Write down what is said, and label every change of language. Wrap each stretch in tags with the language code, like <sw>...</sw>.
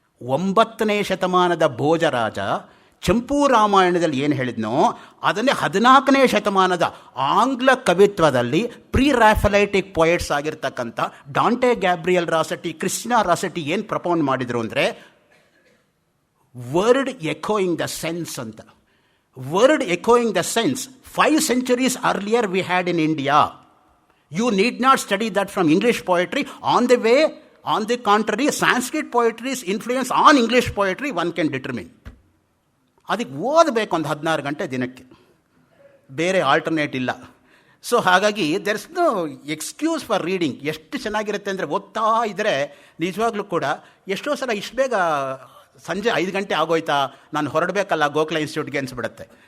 <kn>9ನೇ ಶತಮಾನದ ಭೋಜರಾಜ ಚಂಪೂ ರಾಮಾಯಣದಲ್ಲಿ ಏನು ಹೇಳಿದ್ನೋ ಅದನ್ನೇ 14ನೇ ಶತಮಾನದ ಆಂಗ್ಲ ಕವಿತ್ವದಲ್ಲಿ ಪ್ರೀ ರಾಫಲೈಟಿಕ್ ಪೊಯೆಟ್ಸ್ ಆಗಿರ್ತಕ್ಕಂಥ ಡಾಂಟೆ ಗ್ಯಾಬ್ರಿಯಲ್ ರಾಸೆಟಿ, ಕ್ರಿಸ್ಟಿನಾ ರಾಸೆಟಿ ಏನು ಪ್ರಪೋನ್ ಮಾಡಿದರು ಅಂದರೆ</kn> <en>word echoing the sense</en> <kn>ಅಂತ.</kn> <en>Word echoing the sense 5 centuries earlier we had in India. You need not study that from English poetry. On the contrary, Sanskrit poetry's influence on English poetry one can determine.</en> <kn>ಅದಕ್ಕೆ ಓದಬೇಕು ಒಂದು 16 ಗಂಟೆ ದಿನಕ್ಕೆ, ಬೇರೆ alternate ಇಲ್ಲ. So ಹಾಗಾಗಿ</kn> <en>There is no excuse for reading.</en> <kn>ಎಷ್ಟು ಚೆನ್ನಾಗಿರುತ್ತೆ ಅಂದರೆ ಓದ್ತಾ ಇದ್ದರೆ ನಿಜವಾಗ್ಲೂ ಕೂಡ ಎಷ್ಟೋ ಸಲ ಇಷ್ಟು ಬೇಗ ಸಂಜೆ 5 ಗಂಟೆ ಆಗೋಯ್ತಾ, ನಾನು ಹೊರಡಬೇಕಲ್ಲ ಗೋಖಲೆ ಇನ್ಸ್ಟಿಟ್ಯೂಟ್ಗೆ ಅನಿಸ್ಬಿಡುತ್ತೆ.</kn>